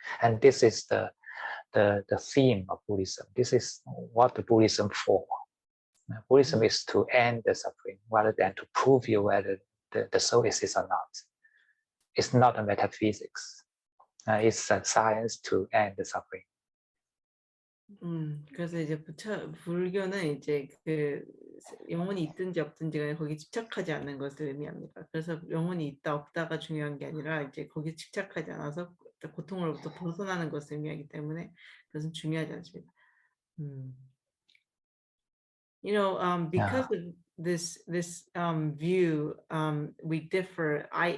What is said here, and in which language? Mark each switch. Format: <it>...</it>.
<en>And this is the theme of Buddhism. This is what the Buddhism for. Buddhism is to end the suffering rather than to prove you whether the soul exists or not. It's not a metaphysics. It's a science to end the suffering.</en> <ko>그래서 이제 불교는 이제 그 영혼이 있든지 없든지 간에 거기 집착하지 않는 것을 의미합니다. 그래서 영혼이 있다 없다가 중요한 게 아니라 이제 거기에 집착하지 않아서 고통으로부터 벗어나는 것을 의미하기 때문에 그것은 중요하지 않습니다.</ko> <en>because of this view, we differ.</en>